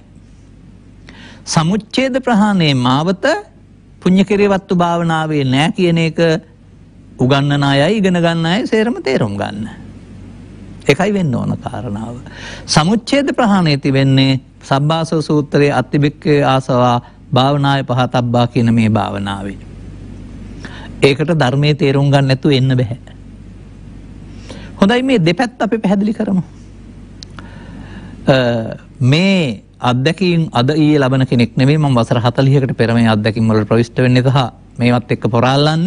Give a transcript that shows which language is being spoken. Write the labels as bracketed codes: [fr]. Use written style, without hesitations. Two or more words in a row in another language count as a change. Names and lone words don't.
[si] සමුච්ඡේද ප්‍රහාණයේ මාවත පුණ්‍යකිරියවත්තු භාවනාවේ නෑ කියන එක උගන්නන අයයි ඉගෙන ගන්න අය සේරම තේරුම් ගන්න. එකයි වෙන්න ඕන කාරණාව. සමුච්ඡේද ප්‍රහාණය තිබෙන්නේ සබ්බාසව සූත්‍රයේ [pi] අත්තිබික්කේ ආසවා භාවනාය පහතබ්බා [si] කියන මේ භාවනාවේ. ඒකට ධර්මයේ තේරුම් ගන්න නැතුව එන්න බෑ. හොඳයි මේ දෙපැත්ත අපි පැහැදිලි කරමු. මේ අත්දැකීම් අද ඊයේ ලබන කෙනෙක් නෙවෙයි මම වසර 40කට පෙර මේ අත්දැකීම් වලට ප්‍රවිෂ්ඨ වෙන්නේ සහ මේවත් එක්ක පොරාලන්නේ.